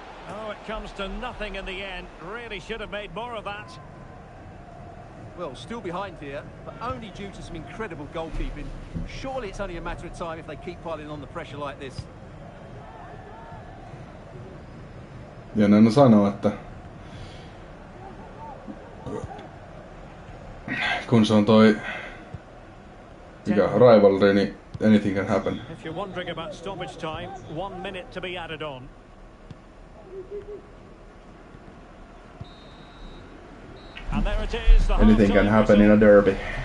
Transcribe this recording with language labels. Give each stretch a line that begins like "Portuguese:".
English: Oh, it comes to nothing in the end. Really should have made more of that. Well, still behind here, but only due to some incredible goalkeeping. Surely it's only a matter of time if they keep piling on the pressure like this.
Finnish: Ja ne sanoo, että kun se on toi mikä rivalry, niin
English: anything can happen. If you're wondering about stoppage time, 1 minute to be added on. And there it is, the Anything can happen in a derby.